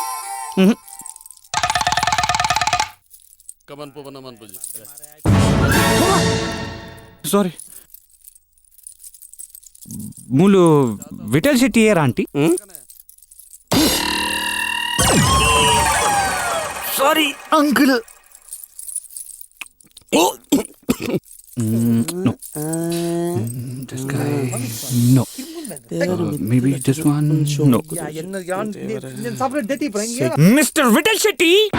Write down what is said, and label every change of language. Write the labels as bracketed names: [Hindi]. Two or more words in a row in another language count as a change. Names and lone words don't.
[Tulu] ಕಮನ್ಪು ಬನ್ನ ಮನ್ಪುಜಿ ಸಾರಿ ಮೂಲು ವಿಠಲ್ ಶೆಟ್ಟಿ ಏರ [English] aunty sorry uncle [Tulu] No. [English] This guy. No. Maybe this one. No. Mr. Vital Shetty.